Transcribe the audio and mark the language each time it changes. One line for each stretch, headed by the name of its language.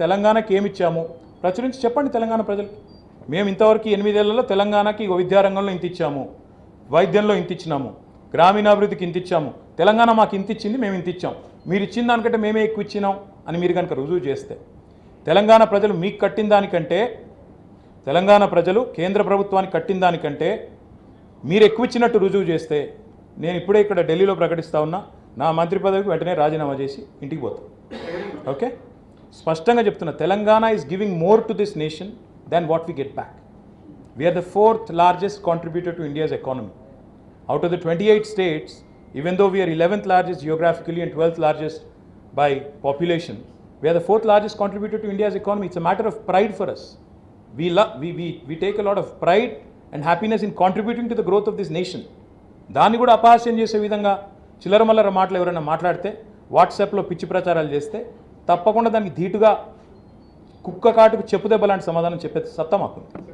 Telugu: తెలంగాణకి ఏమి ఇచ్చాము ప్రచురించి చెప్పండి తెలంగాణ ప్రజలకి. మేము ఇంతవరకు 8 ఏళ్లలో తెలంగాణకి విద్యారంగంలో ఇంత ఇచ్చాము, వైద్యంలో ఇంత ఇచ్చినాము, గ్రామీణాభివృద్ధికి ఇంత ఇచ్చాము, తెలంగాణ మాకు ఇంత ఇచ్చింది, మేము ఇంత ఇచ్చాం, మీరు ఇచ్చిన దానికంటే మేమే ఎక్కువ ఇచ్చినాం అని మీరు కనుక రుజువు చేస్తే, తెలంగాణ ప్రజలు మీకు కట్టిన దానికంటే, తెలంగాణ ప్రజలు కేంద్ర ప్రభుత్వానికి కట్టిన దానికంటే మీరు ఎక్కువ ఇచ్చినట్టు రుజువు చేస్తే, నేను ఇప్పుడే ఇక్కడ ఢిల్లీలో ప్రకటిస్తా ఉన్నా, నా మంత్రి పదవికి వెంటనే రాజీనామా చేసి ఇంటికి పోతాను.
English: okay,
Telugu: స్పష్టంగా చెప్తున్నా,
English: Telangana is giving more to this nation than what we get back. We are the 4th largest contributor to India's economy. Out of the 28 states, even though we are 11th largest geographically and 12th largest by population, We are the fourth largest contributor to India's economy. It's a matter of pride for us. We take a lot of pride and happiness in contributing to the growth of this nation.
Telugu: దాన్ని కూడా అపహాస్యం చేసే విధంగా చిల్లరమల్లర మాటలు ఎవరైనా మాట్లాడితే, వాట్సాప్లో పిచ్చి ప్రచారాలు చేస్తే తప్పకుండా దానికి ధీటుగా కుక్క కాటుకు చెప్పుదెబ్బ లాంటి సమాధానం చెప్పే సత్తా మాకుంది.